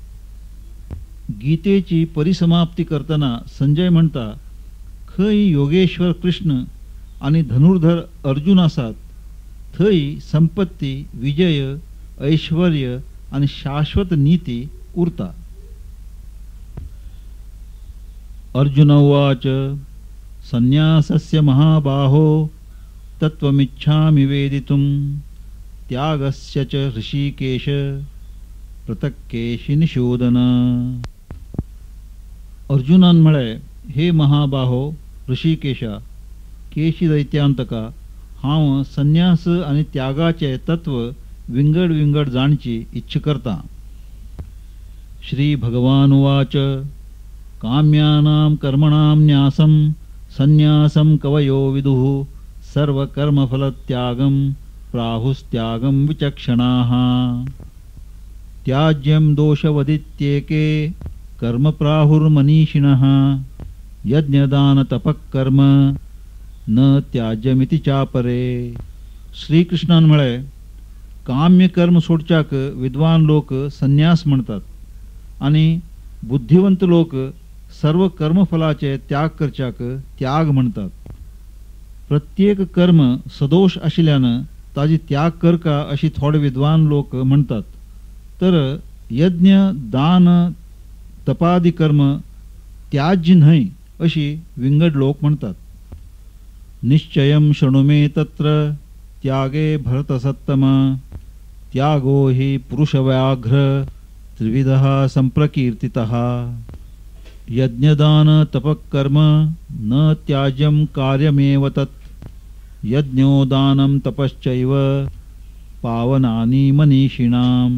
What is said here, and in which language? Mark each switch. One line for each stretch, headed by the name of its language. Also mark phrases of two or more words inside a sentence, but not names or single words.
Konkani: गीतेची परिसमाप्ती करतना संजय म्हणता, खंय योगेश्वर कृष्ण आणि धनुर्धर अर्जुन आसात थंय संपत्ती, विजय, ऐश्वर्य आणि शाश्वत नीती उरता.
Sanskrit: अर्जुन उवाच संन्यासस्य महाबाहो तत्त्वमिच्छामि वेदितुं त्यागस्य च ऋषिकेश पृथक्केशि निषूदन.
Konkani: अर्जुनान म्हळे, हे महाबाहो ऋषिकेशा, केशी दैत्यांतका, हांव संन्यास आणि त्यागाचे तत्व विंगड विंगड जाणची इच्छ करता.
Sanskrit: श्री भगवान उवाच काम्यानां कर्मणां न्यासं संन्यासं कवयो विदुः सर्वकर्मफलत्यागं प्राहुस्त्यागं विचक्षणाः. त्याज्यं दोषवदित्येके कर्म प्राहुर्मनीषिणः यज्ञदानतपःकर्म न त्याज्यमिति चापरे.
Konkani: श्रीकृष्णान म्हळे, काम्य कर्म सोडच्याक विद्वान लोक संन्यास म्हणतात आणि बुद्धिवंत लोक सर्व कर्मफलाचे त्याग करच्याक त्याग म्हणतात. प्रत्येक कर्म सदोष आशिल्ल्यान ताजी त्याग करका अशी थोडे विद्वान लोक म्हणतात. तर यज्ञ, दान, तपादी कर्म त्याज्य न्हय अशी विंगड लोक म्हणतात.
Sanskrit: निश्चयं शृणु मे तत्र त्यागे भरतसत्तम त्यागो हि पुरुषव्याघ्र त्रिविधः संप्रकीर्तितः. यज्ञदान तपःकर्म न त्याज्यं कार्यमेव तत् यज्ञो दानं तपश्चैव पावनानि मनीषिणाम्.